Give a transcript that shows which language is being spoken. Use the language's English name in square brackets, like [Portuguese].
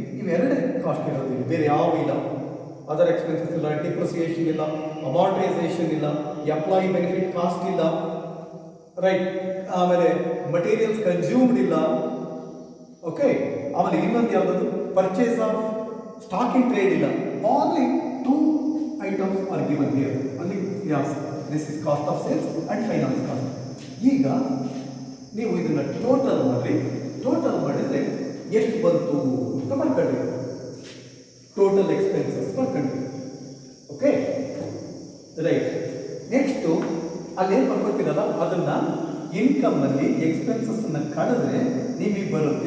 [Kannada] ಇವೆರಡೇ cost ಇರೋದಿಲ್ಲ, ಬೇರೆ ಯಾವ ಇಲ್ಲ. ಅದರ್ ಎಕ್ಸ್ಪೆನ್ಸಸ್ ಇಲ್ಲ, ಡಿಪ್ರಿಸಿಯೇಷನ್ ಇಲ್ಲ, ಅಮಾರ್ಟೈಸೇಷನ್ ಇಲ್ಲ, ಎಂಪ್ಲಾಯಿ ಬೆನಿಫಿಟ್ ಕಾಸ್ಟ್ ಇಲ್ಲ, ರೈಟ್. ಆಮೇಲೆ ಮಟೀರಿಯಲ್ಸ್ ಕನ್ಸ್ಯೂಮ್ಡ್ ಇಲ್ಲ. ಓಕೆ, ಆಮೇಲೆ ಇನ್ನೊಂದು ಯಾವುದದು purchase of stock in trade ಇಲ್ಲ. [English] Only 2 items are given here. Only yes, this is cost of sales and finance cost. [Kannada] ಈಗ ನೀವು ಇದನ್ನ ಟೋಟಲ್ ಮಾಡಿದ್ರೆ ಎಷ್ಟು ಬಂತು ಅಂತ ಬರ್ಕೊಳ್ಳಿ. ಟೋಟಲ್ ಎಕ್ಸ್ಪೆನ್ಸಸ್ ಬರ್ಕೊಳ್ಳಿ. Okay, right. ನೆಕ್ಸ್ಟು ಅಲ್ಲೇನು ಬರ್ಕೊತೀರಲ್ಲ ಅದನ್ನ ಇನ್ಕಮ್ ಅಲ್ಲಿ ಎಕ್ಸ್ಪೆನ್ಸಸ್ ಅನ್ನ ಕಳೆದ್ರೆ ನಿಮಗೆ ಬರುತ್ತೆ.